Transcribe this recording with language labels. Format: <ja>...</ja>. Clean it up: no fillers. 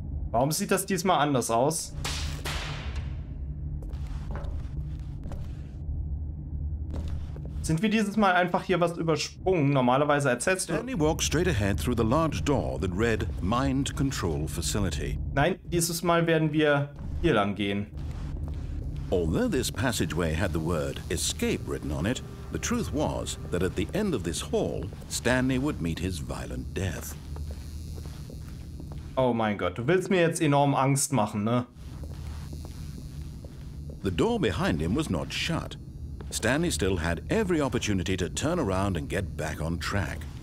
<de>Warum sieht das diesmal anders aus? Sind wir dieses Mal einfach hier was übersprungen? Normalerweise erzählst du...</de> <en>Stanley walked straight ahead through the large door that read Mind Control Facility.</en> <de>Nein, dieses Mal werden wir hier lang gehen.</de> <en>Although this passageway had the word escape written on it, the truth was that at the end of this hall, Stanley would meet his violent death.</en> <de>Oh mein Gott, du willst mir jetzt enorm Angst machen, ne?</de> <en>The door behind him was not shut. Stanley still had every opportunity to turn around and get back on track.</en>